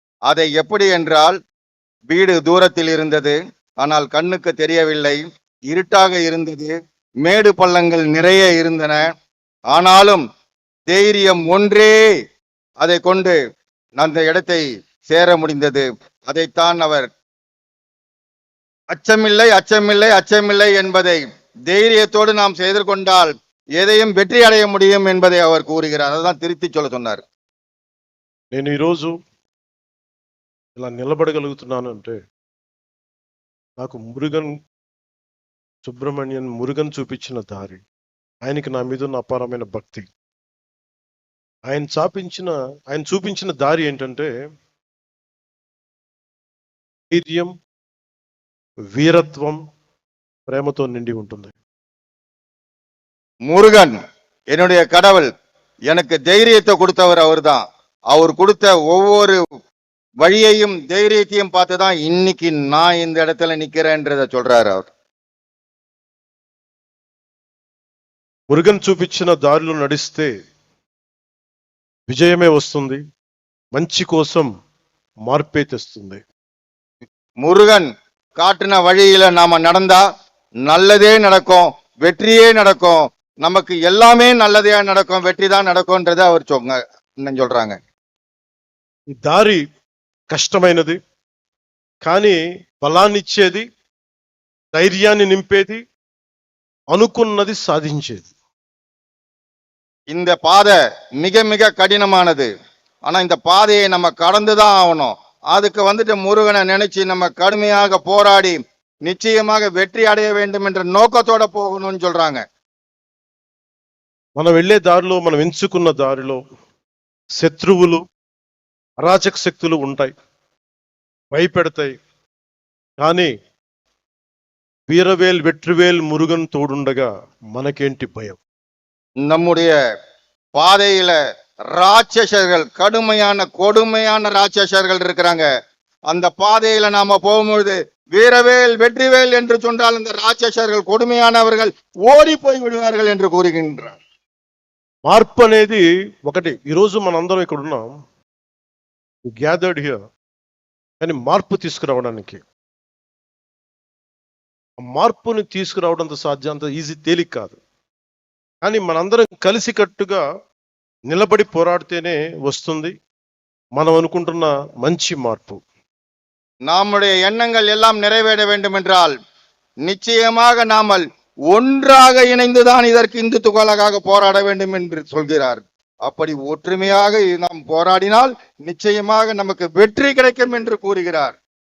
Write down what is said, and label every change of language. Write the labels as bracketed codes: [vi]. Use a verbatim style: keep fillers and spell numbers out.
[ta] அதை எப்படி என்றால், வீடு தூரத்தில் இருந்தது, ஆனால் கண்ணுக்கு தெரியவில்லை, இருட்டாக இருந்தது, மேடு பள்ளங்கள் நிறைய இருந்தன, ஆனாலும் தைரியம் ஒன்றே அதை கொண்டு அந்த இடத்தை சேர முடிந்தது. அதைத்தான் அவர் அச்சமில்லை அச்சமில்லை அச்சமில்லை என்பதை தைரியத்தோடு நாம் செய்து கொண்டால் எதையும் வெற்றி அடைய முடியும் என்பதை அவர் கூறுகிறார். அதுதான் திருத்தி சொல்ல சொன்னார். [te] నేను ఈరోజు ఇలా నిలబడగలుగుతున్నాను అంటే నాకు మురుగన్ సుబ్రహ్మణ్యన్ మురుగన్ చూపించిన దారి, ఆయనకి నా మీద ఉన్న అపారమైన భక్తి, ఆయన చాపించిన ఆయన చూపించిన దారి ఏంటంటే ధైర్యం, వీరత్వం, ప్రేమతో నిండి ఉంటుంది. [ta] முருகன் என்னுடைய கடவுள் எனக்கு தைரியத்தை கொடுத்தவர். அவர்தான் அவர் கொடுத்த ஒவ்வொரு வழியையும் தைரியத்தையும் பார்த்து தான் இன்னைக்கு நான் இந்த இடத்துல நிக்கிறேன்றத சொல்றாரு அவர். [te] మురుగన్ చూపించిన దారిలో నడిస్తే విజయమే వస్తుంది, మంచి కోసం మార్పే తెస్తుంది. [ta] முருகன் காட்டின வழியில நாம நடந்தா நல்லதே நடக்கும், வெற்றியே நடக்கும், நமக்கு எல்லாமே நல்லதே நடக்கும், வெற்றி தான் நடக்கும்ன்றத அவர் சொங்க இன்னும் சொல்றாங்க. [te] ఈ దారి కష్టమైనది కానీ బలాన్నిచ్చేది, ధైర్యాన్ని నింపేది, అనుకున్నది సాధించేది. [ta] இந்த பாதை மிக மிக கடினமானது, ஆனா இந்த பாதையை நம்ம கடந்துதான் ஆகணும். அதுக்கு வந்துட்டு முருகனை நினைச்சு நம்ம கடுமையாக போராடி நிச்சயமாக வெற்றி அடைய வேண்டும் என்ற நோக்கத்தோட போகணும்னு சொல்றாங்க. [te] మనం వెళ్ళే దారిలో, మనం ఎంచుకున్న దారిలో శత్రువులు, అరాచక శక్తులు ఉంటాయి, భయపెడతాయి. కానీ వీరవేల్ వెట్రివేల్ మురుగన్ తోడుండగా మనకేంటి భయం? [ta] நம்முடைய பாதையில ராட்சசர்கள், கடுமையான கொடுமையான ராட்சசர்கள் இருக்கிறாங்க. அந்த பாதையில நாம போகும்பொழுது வீரவேல் வெற்றிவேல் என்று சொன்னால் அந்த ராட்சசர்கள் கொடுமையானவர்கள் ஓடி போய் விடுவார்கள் என்று கூறுகின்றார். [te] మార్పు అనేది ఒకటి. ఈరోజు మనందరం ఇక్కడ ఉన్నాం, [en] gathered here, [te] కానీ మార్పు తీసుకురావడానికి, ఆ మార్పుని తీసుకురావడం అంత సాధ్యం, అంత ఈజీ తేలిక కాదు. కానీ మనందరం కలిసికట్టుగా నిలబడి పోరాడితేనే వస్తుంది మనం అనుకుంటున్న మంచి మార్పు. [ta] நம்முடைய எண்ணங்கள் எல்லாம் நிறைவேற வேண்டும் என்றால் நிச்சயமாக நாமல் ஒன்றாக இணைந்துதான் இதற்கு இந்து துகளாக போராட வேண்டும் என்று சொல்கிறார். அப்படி ஒற்றுமையாக நாம் போராடினால் நிச்சயமாக நமக்கு வெற்றி கிடைக்கும் என்று கூறுகிறார்.